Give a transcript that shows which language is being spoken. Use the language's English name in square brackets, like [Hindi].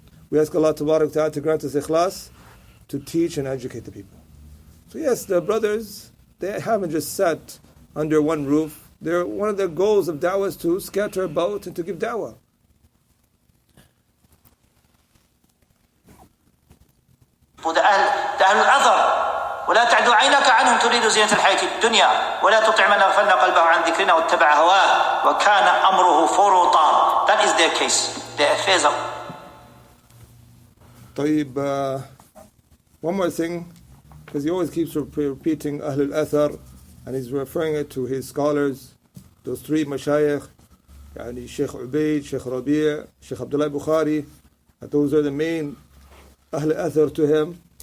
[English] We ask Allah tabarak wa ta'ala to grant us ikhlas to teach and educate the people. So yes, the brothers, they haven't just sat under one roof. One of their goals of da'wah is to scatter about and to give da'wah. [Arabic] the أهل الأثر ولا تعد عينك عنهم تريد زينة الحياة الدنيا ولا تطع من أغفلنا قلبه عن ذكرنا واتبع هواه وكان أمره فرطا. [English] That is their case. Their affairs are. طيب, one more thing, because he always keeps repeating Ahl al-Athar, and he's referring it to his scholars, those three mashayikh, yani Sheikh Ubaid, Sheikh Rabi', Sheikh Abdullah Bukhari, that those are the main Ahl al-Athar to him.